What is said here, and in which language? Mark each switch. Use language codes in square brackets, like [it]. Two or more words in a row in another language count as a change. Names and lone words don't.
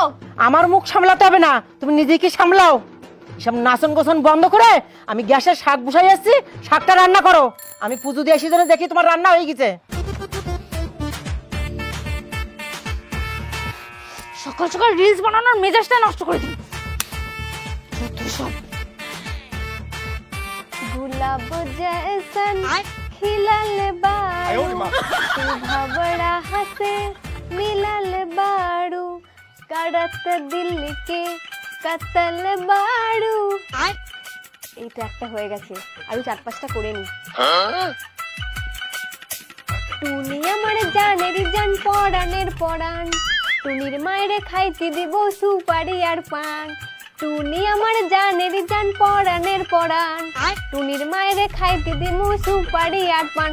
[bn] আমার মুখ সামলাতে হবে না, তুমি নিজেকে সামলাও। এসব নাচন গোছন বন্ধ করে আমি গ্যাসে শাক বসাই আসছি, শাকটা রান্না করো। আমি পুজো দিয়ে এসে জন্য দেখি তোমার রান্না হয়ে গেছে। সকাল সকাল রিলস বানানোর মেজাজটা নষ্ট করে দিই। [bho] गुलाब जैसन खिलल बारू, शोभा बड़ा हसे मिलल बारू, करत दिल के कतल बारू। [bn] এইটা একটা হয়ে গেছে, আমি 4-5টা করে নি। টুনি আমার জানের জান পরানের পরান, টুনির মায়েরে খাইতে দিব সুপারি আর পান। টুনি আমার জানের জান পরানের পরান, টুনির মায়েরে খাইতে দিব সুপারি আর পান।